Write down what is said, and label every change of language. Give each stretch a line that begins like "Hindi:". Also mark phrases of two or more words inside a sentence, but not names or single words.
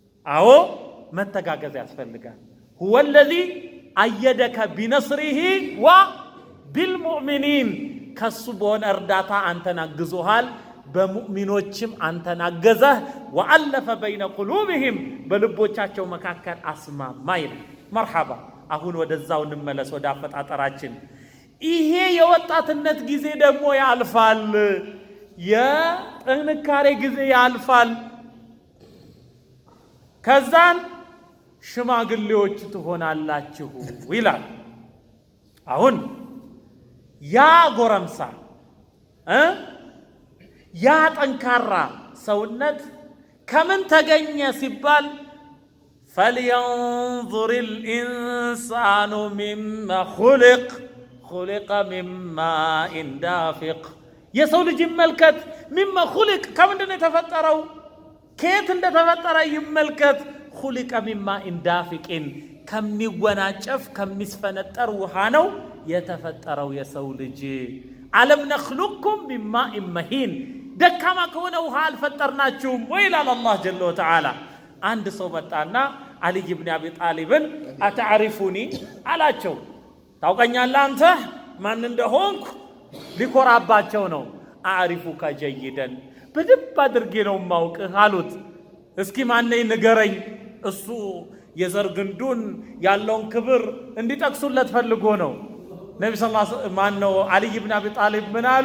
Amharic: አዎ መተጋገዝ ያስፈልጋል።
Arabic: هو الذي أيدك بنصره وبالمؤمنين
Amharic: ከሱ በሆነ እርዳታ አንተን አግዞሃል፣ በሙእሚኖችም አንተን አገዘህ።
Arabic: وألف بين قلوبهم
Amharic: በልቦቻቸው መካከል አስማማ ይላል። መርሐባ። አሁን ወደዛው እንመለስ ወደ አፈጣጠራችን። ይሄ የወጣትነት ጊዜ ደግሞ ያልፋል፣ የጥንካሬ ጊዜ ያልፋል። ከዛን ሽማግሌዎች ትሆናላችሁ ይላል። አሁን ያ ጎረምሳ ያ ጠንካራ ሰውነት ከምን ተገኘ ሲባል
Arabic: فلينظر الإنسان مما خلق من ماء دافق
Amharic: የሰው ልጅ ይመልከት
Arabic: مما خلق
Amharic: ከምንድነው የተፈጠረው ከየት እንደተፈጠረ ይመልከት
Arabic: خلق من ماء دافق
Amharic: ከሚወናጨፍ ከሚስፈነጠር ውሃ ነው የተፈጠረው የሰው ልጅ
Arabic: ألم نخلقكم من ماء مهين
Amharic: ደካማ ከሆነ ውሃ አልፈጠርናችሁም ወይ ይላል አላህ
Arabic: جل وتعالى።
Amharic: አንድ ሰው መጣና አልይ ኢብኑ አቢ ጣሊብን አተዕሪፉኒ አላቸው። ታውቀኛለህ አንተ ማን እንደሆንኩ ሊኮራባቸው ነው።
Arabic: أعرفك جيدا
Amharic: በደንብ አድርጌ ነው ማውቅህ አሉት። እስኪ ማነኝ ንገረኝ። እሱ የዘር ግንዱን ያለውን ክብር እንዲጠቅሱለት ፈልጎ ነው። ነቢ
Arabic: صلى الله عليه وسلم
Amharic: ማን ነው አልይ ኢብኑ አቢ ጣሊብ ምን አሉ?